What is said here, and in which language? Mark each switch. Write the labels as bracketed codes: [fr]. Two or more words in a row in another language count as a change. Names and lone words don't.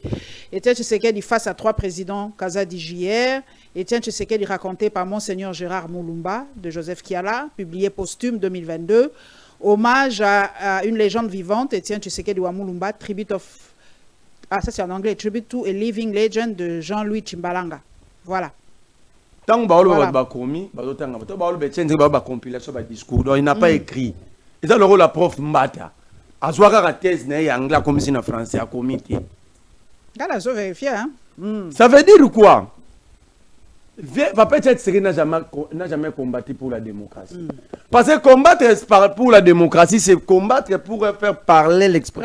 [fr] Etienne Tshisekedi face à 3 présidents, Kazadi JR. Etienne Tshisekedi raconté par Monseigneur Gérard Moulumba, de Joseph Kiala, publié posthume 2022. Hommage à une légende vivante, Etienne Tshisekedi Moulumba, Tribute of... Ah, ça c'est en anglais. Tribute to a Living Legend de Jean-Louis Chimbalanga. Voilà. Tant que ba commis, ba compilation ba discours, donc il n'a pas écrit. Et ça le rôle la prof Mbata. Azwaka la thèse né anglais comme si en français à comité. Là, je vérifie hein. Ça veut dire quoi? Papa Tshisekedi n'a jamais combattu pour la démocratie. Parce que combattre pour la démocratie, c'est combattre pour faire parler l'expression.